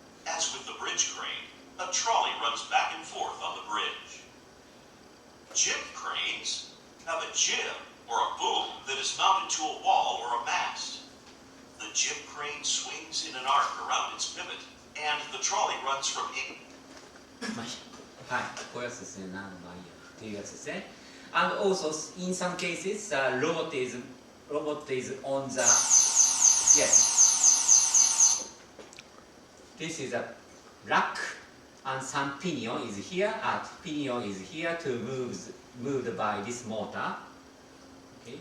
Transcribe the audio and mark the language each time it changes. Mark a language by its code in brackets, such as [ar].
[en] As with the bridge crane, a trolley runs back and forth on the bridge. Jib cranes have a jib or a boom that is mounted to a wall or a mast. The jib crane swings in an arc around its pivot, and the trolley runs from it. [ja] はい、こういうやつですね。何番やっていうやつですね。 [en] And also in some cases, robot is on the yes. This is a rack, and some pinion is here. Pinion is here to moved by this motor. Okay.